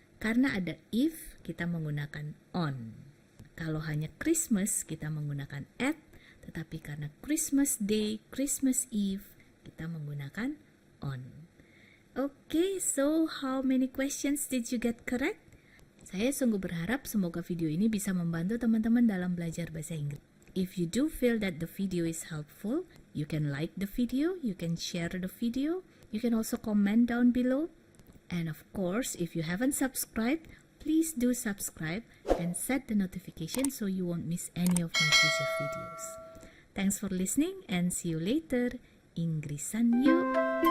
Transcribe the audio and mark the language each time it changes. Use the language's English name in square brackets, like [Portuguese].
[Indonesian] Karena ada if, kita menggunakan on. Kalau hanya Christmas, kita menggunakan at. Tetapi karena Christmas Day, Christmas Eve, kita menggunakan on. [English] Okay, so how many questions did you get correct? [Indonesian] Saya sungguh berharap semoga video ini bisa membantu teman-teman dalam belajar bahasa Inggris. [English] If you do feel that the video is helpful, you can like the video, you can share the video, you can also comment down below. And of course, if you haven't subscribed, please do subscribe and set the notification so you won't miss any of my future videos. Thanks for listening and see you later. [Indonesian] Inggrisan yuk!